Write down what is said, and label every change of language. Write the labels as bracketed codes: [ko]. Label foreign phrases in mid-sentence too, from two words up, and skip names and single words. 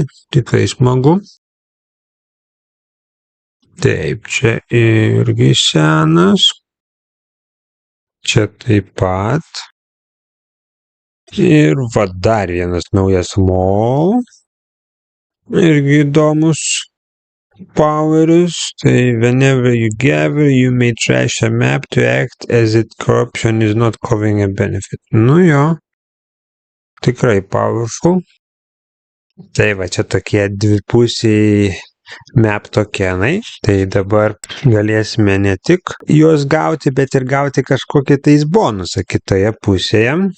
[lt] Tikrai smagu. Taip, čia irgi senas. Čia taip pat. Ir dar vienas naujas mall. Irgi įdomus. powerius, tai [en] whenever you gather, you may trash a map to act as if corruption is not covering a benefit. [lt] Nu jo, tikrai powerful. Tai va, čia tokie dvipusiai map tokenai, tai dabar galėsime ne tik juos gauti, bet ir gauti kažkokį tais bonusą kitoje pusėje.